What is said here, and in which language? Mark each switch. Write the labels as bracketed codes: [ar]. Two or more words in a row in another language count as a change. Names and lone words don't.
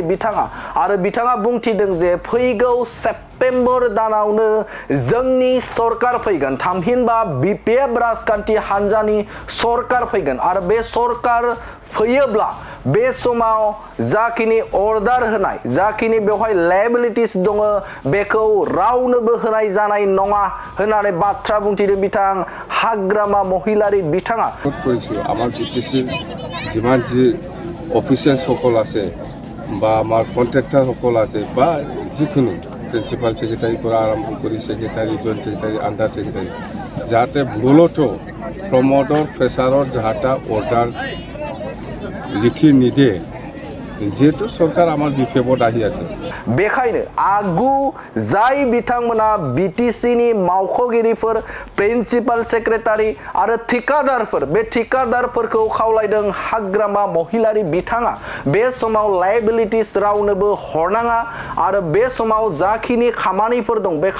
[brx] बिथाङा आरो बिथाङा बुंथिदों जे फैगौ सेप्तेम्बर दानावनो जोंनि सरकार फैगोन थामहिनबा बीपीएफ राजखान्थि हान्जानि सरकार फैगोन आरो बे सरकार फैयोब्ला बे समाव जाखिनि अर्डार होनाय जाखिनि बेवहाय लायबिलिटिस दङ बेखौ रावनोबो होनाय जानाय नङा होननानै बाथ्रा बुंथिदों बिथां हाग्रामा महिलारि बिथाङा [as] আমার বিটিসি যিমান যি অফিচিয়েল সকল আছে বা আমার কন্ট্রাক্টর সকল আছে বা যিকোনো [en] principal secretary [as] পৰা আৰম্ভ কৰি সেক্রেটারি [en] joint secretary under secretary [as] যাতে ভুলতো প্রমোদর প্রেসারর যাহাটা অর্ডার লিখি নিদে যেহেতु চৰকাৰ আমাৰ বিফেবত আহি আছে [brx] बेखायनो आगु जाय बिथांमोना बीटीसीनि मावख'गिरिफोर [en] principal secretary [brx] आरो ठिकादारफोर बे ठिकादारफोरखौ खावलायदों हाग्रामा महिलारि बिथाङा बे समाव लायबिलिटिस रावनोबो हरनाङा आरो बे समाव जाखिनि खामानिफोर दं बे